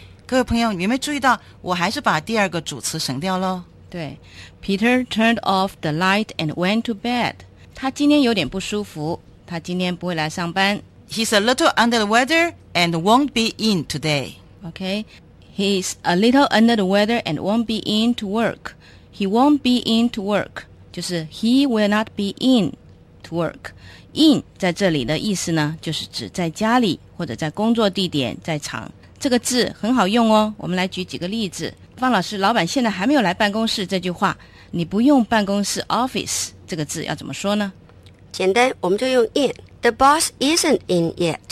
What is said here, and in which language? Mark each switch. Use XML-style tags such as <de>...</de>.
<zh>各位朋友，你有没有注意到，我还是把第二个主词省掉了？</zh> <en>对 ，Peter turned off the light and went to bed.</en> <zh>他今天有点不舒服，他今天不会来上班。</zh> <en>He's a little under the weather and won't be in today. Okay, he's a little under the weather and won't be in to work. He won't be in to work. 就是 he will not be in to work.</en> <zh>In 在这里的意思呢，就是指在家里或者在工作地点在场。这个字很好用哦。我们来举几个例子。方老师，老板现在还没有来办公室，这句话你不用办公室 office 这个字要怎么说呢？简单，我们就用</zh> <en>in。The boss isn't in yet.</en>